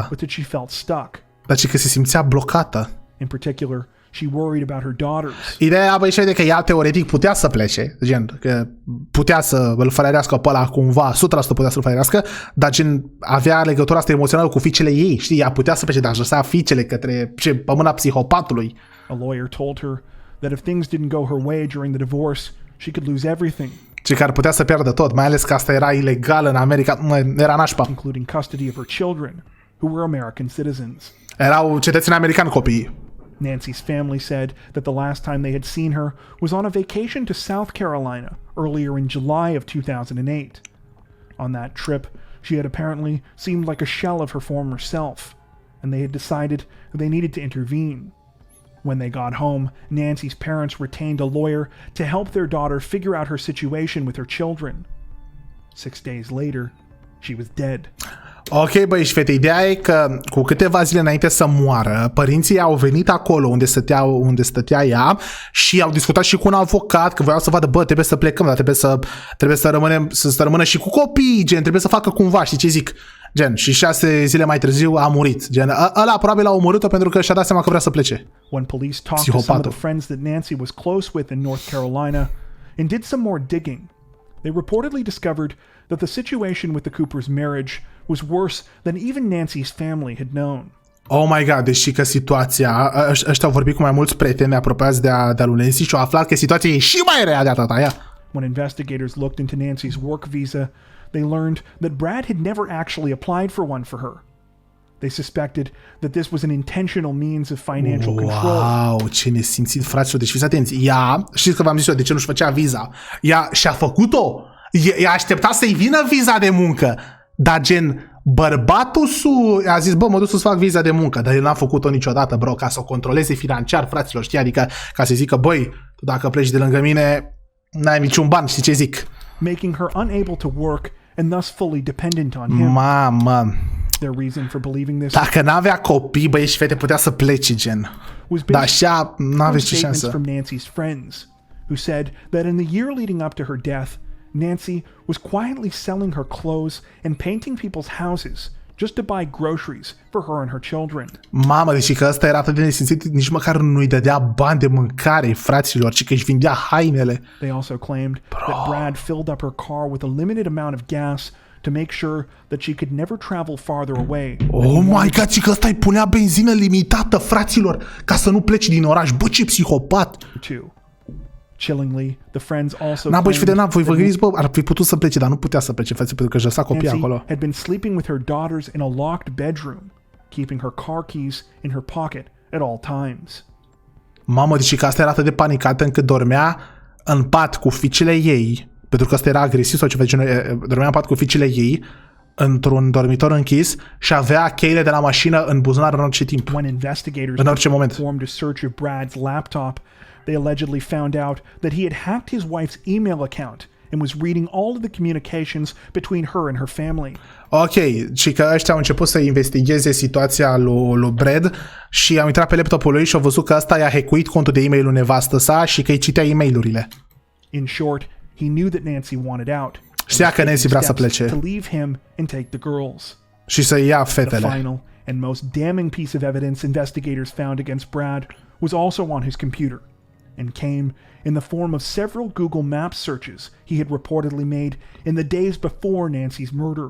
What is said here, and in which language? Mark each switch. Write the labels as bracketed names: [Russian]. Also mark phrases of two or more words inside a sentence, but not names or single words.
[English] But that she felt stuck. [Romanian] Dar și că se simțea blocată. [English] In particular, she worried about her daughters. [Romanian] Ideea, băi, și de că ea teoretic putea să plece, gen, că putea să îl fărească pe ăla cumva, 100% putea să-l fărească, dar gen, avea legătura asta emoțională cu fiicele ei, știi, ea putea să plece, dar își lăsa fiicele pe mâna psihopatului. [English] A lawyer told her that if things didn't go her way during the divorce, she could lose everything, [Romanian] Și că ar putea să pierdă tot, mai ales că asta era ilegal în America, era nașpa. [English] including custody of her children, who were American citizens. [Romanian] Erau cetățeni americani copiii. [English] Nancy's family said that the last time they had seen her was on a vacation to South Carolina earlier in July of 2008. On that trip, she had apparently seemed like a shell of her former self, and they had decided that they needed to intervene. When they got home, Nancy's parents retained a lawyer to help their daughter figure out her situation with her children. 6 days later, she was dead. [Romanian] Ok, băi, și fete, ideea e că cu câteva zile înainte să moară, părinții au venit acolo unde stătea ea și au discutat și cu un avocat, că voiau să vadă, bă, trebuie să plecăm, dar trebuie să rămână și cu copii, gen, trebuie să facă cumva, știi ce zic? Gen, și 6 zile mai târziu a murit. Gen, ăla probabil a omorât-o pentru că și-a dat seama că vrea să plece. [English] When police talked to some of the friends that Nancy was close with in North Carolina and did some more digging, they reportedly discovered that the situation with the Coopers' marriage was worse than even Nancy's family had known. Oh my god, [Romanian] deși că situația, ăștia au vorbit cu mai mulți prieteni apropiați de lui Nancy și au aflat că situația e și mai rea de atât aia. [English] When investigators looked into Nancy's work visa, they learned that Brad had never actually applied for one for her. They suspected that this was an intentional means of financial control. [Romanian] Wow, ce nesimțit, fraților. Deci fiți atenți, ea, știți că v-am zis eu de ce nu-și făcea viza, ea și-a făcut-o, ea aștepta să-i vină viza de muncă, dar gen, bărbatul a zis, bă, mă duc să-ți fac viza de muncă, dar el n-a făcut-o niciodată, bro, ca să o controleze financiar, fraților, știi, adică ca să zică, băi, tu dacă pleci de lângă mine, n-ai niciun ban, știi ce zic? [English] Making her unable to work and thus fully dependent on him. [Romanian] Mamă. [English] Their reason for believing this [Romanian] Dacă n-avea copii, băieți și fete, putea să plece, gen. Dar așa, n-aveți ce șansă. [English] From Nancy's friends, who said that in the year leading up to her death, Nancy was quietly selling her clothes and painting people's houses just to buy groceries for her and her children. [Romanian] Mamă, deci că ăsta era atât de nesimțit, nici măcar nu-i dădea bani de mâncare, fraților, ci că își vindea hainele. [English] They also claimed that Brad filled up her car with a limited amount of gas to make sure that she could never travel farther away. Oh my god, [Romanian] și că ăsta îi punea benzină limitată, fraților, ca să nu pleci din oraș. Bă, ce psihopat! [English] Chillingly, the friends also [Romanian] Na, bă, și vedem, voi vă gândiți, bă, ar fi putut să plece, dar nu putea să plece, frate, pentru că își lăsa copiii acolo. [English] had been sleeping with her daughters in a locked bedroom, keeping her car keys in her pocket at all times. [Romanian] Mamă, deci că asta era atât de panicată încât dormea în pat cu fiicele ei, pentru că ăsta era agresiv sau ceva de genul, dormea în pat cu fiicele ei, într-un dormitor închis și avea cheile de la mașină în buzunar în orice timp, în orice moment. [English] Performed a search of Brad's laptop, they allegedly found out that he had hacked his wife's email account and was reading all of the communications between her and her family. [Romanian] Ok, și că ăștia au început să investigheze situația lui Brad și au intrat pe laptopul lui și au văzut că ăsta i-a hackuit contul de e-mail-ul nevastă sa și că îi citea e-mail-urile. [English] In short, he knew that Nancy wanted out. [Romanian] Știa că Nancy vrea să plece. [English] To leave him and take the girls. [Romanian] Și să ia [English] The [Romanian] fetele. [English] final and most damning piece of evidence investigators found against Brad was also on his computer and came in the form of several Google Maps searches he had reportedly made in the days before Nancy's murder.